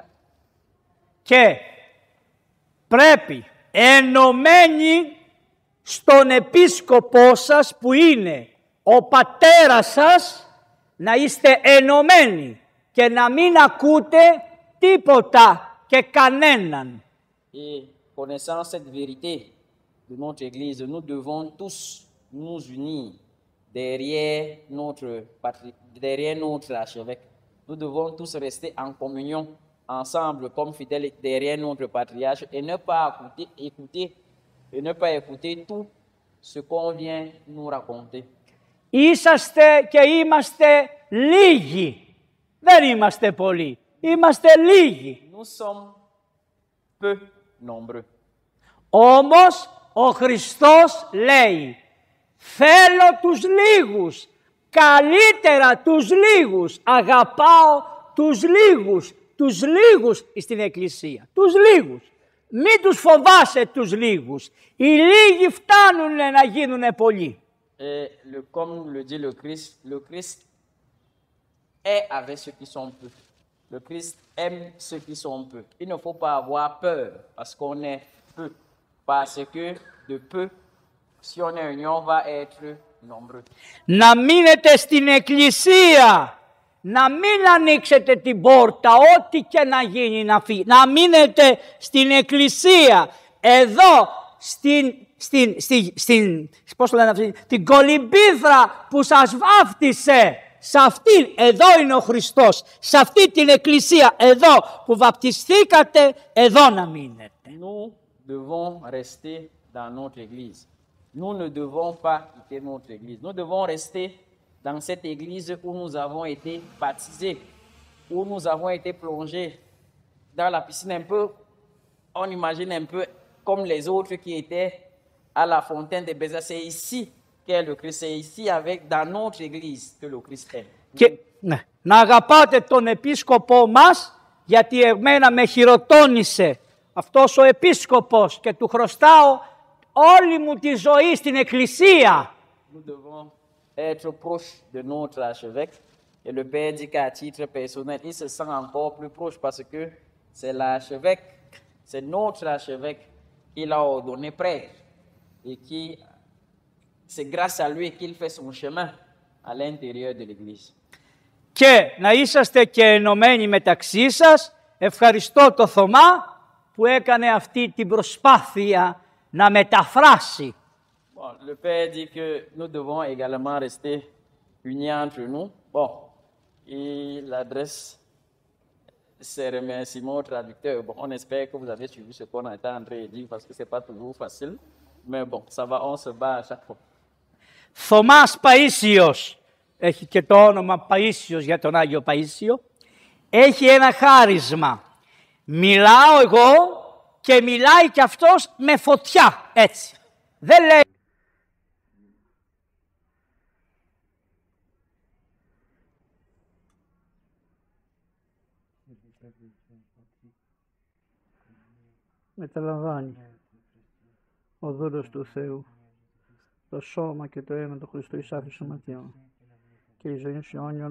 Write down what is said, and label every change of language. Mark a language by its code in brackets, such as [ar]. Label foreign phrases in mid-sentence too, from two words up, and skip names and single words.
[el] Και πρέπει ενωμένοι στον επίσκοπό σας που είναι ο πατέρας σας να είστε ενωμένοι και να μην ακούτε τίποτα και κανέναν. [fr] Et connaissant cette vérité de notre Église, nous devons tous nous unir derrière notre archevêque. Nous devons tous rester en communion ensemble comme fidèles derrière notre patriarche et ne pas écouter tout ce qu'on vient nous raconter. [el] Είσαστε και είμαστε λίγοι. Δεν είμαστε πολλοί. Είμαστε λίγοι. [fr] Nous sommes peu nombreux. [el] Όμως ο Χριστός λέει θέλω τους λίγους, καλύτερα τους λίγους, αγαπάω τους λίγους στην Εκκλησία, τους λίγους. Μην τους φοβάσαι τους λίγους, οι λίγοι φτάνουν να γίνουν πολλοί. [fr] Et comme le dit le Christ est avec ceux qui sont peu. Le Christ aime ceux qui sont peu. Il ne faut pas avoir peur parce qu'on est peu. Parce que de peu, si on est union, on va être nombreux. [el] Να μείνετε στην Εκκλησία, να μην ανοίξετε την πόρτα, ό,τι και να γίνει να φύγει. Να μείνετε στην Εκκλησία, εδώ πώς το λένε αυτή, την κολυμπήθρα που σας βάφτισε. Σε αυτήν, εδώ είναι ο Χριστός. Σε αυτή την εκκλησία, εδώ που βαπτιστήκατε, εδώ να μείνετε. [fr] Nous devons rester dans notre église. Nous ne devons pas quitter notre église. Nous devons rester dans cette église où nous avons été baptisés, où nous avons été plongés dans la piscine un peu, on imagine un peu comme les autres qui étaient à la fontaine de Bézat. C'est ici qu'est le Christ. C'est ici, dans notre église, que le Christ est. [el] Και να αγαπάτε τον επίσκοπό μας, γιατί εμένα με χειροτώνησε αυτός ο επίσκοπος και του χρωστάω όλη μου τη ζωή στην εκκλησία. [fr] Nous devons être proches de notre archevêque Et le Père dit qu'à titre personnel, il se sent encore plus proche parce que c'est l'archevêque, c'est notre archevêque qu'il a ordonné prêtre et qui, c'est grâce à lui qu'il fait son chemin à l'intérieur de l'Église. [el] Και να είσαστε και ενωμένοι μεταξύ σας. Ευχαριστώ το Θωμά που έκανε αυτή την προσπάθεια να μεταφράσει. [fr] Bon, le Père dit que nous devons également rester unis entre nous. Bon, il adresse ses remerciements au traducteur. Bon, on espère que vous avez suivi ce qu'on est en train de dire parce que ce n'est pas toujours facile. Mais bon, ça va, on se bat à chaque fois. [el] Θωμάς Παΐσιος, έχει και το όνομα Παΐσιος για τον Άγιο Παΐσιο, έχει ένα χάρισμα. Μιλάω εγώ και μιλάει κι αυτός με φωτιά, έτσι. Δεν λέει... Μεταλαμβάνει ο δούλος του Θεού το σώμα και το αίμα του Χριστού εις άφης σωματιών και η ζωή σου αιώνιον.